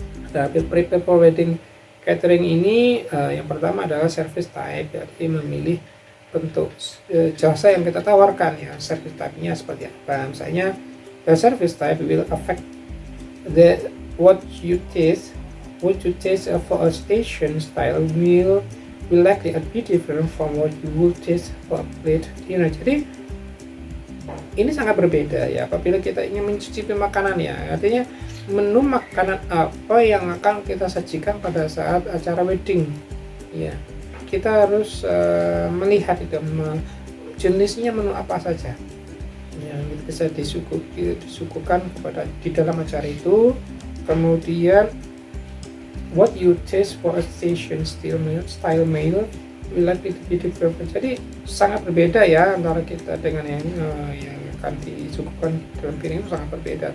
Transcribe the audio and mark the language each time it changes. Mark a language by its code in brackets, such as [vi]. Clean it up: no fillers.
[id] Tapi [en] prepare for wedding catering [id] ini yang pertama adalah service type, jadi memilih bentuk jasa yang kita tawarkan ya. Service type-nya seperti apa? Misalnya [en] the service type will affect what you taste for a station style meal will likely be different from what you will taste for a plate dinner. [id] Jadi ini sangat berbeda ya apabila kita ingin mencicipi makanan ya. Artinya menu makanan apa yang akan kita sajikan pada saat acara wedding ya. Kita harus melihat itu jenisnya menu apa saja yang bisa disuguhkan kepada di dalam acara itu. Kemudian [en] what you taste for a station style meal will likely be different. [id] Jadi sangat berbeda ya antara kita dengan yang akan disuguhkan dalam piring, itu sangat berbeda.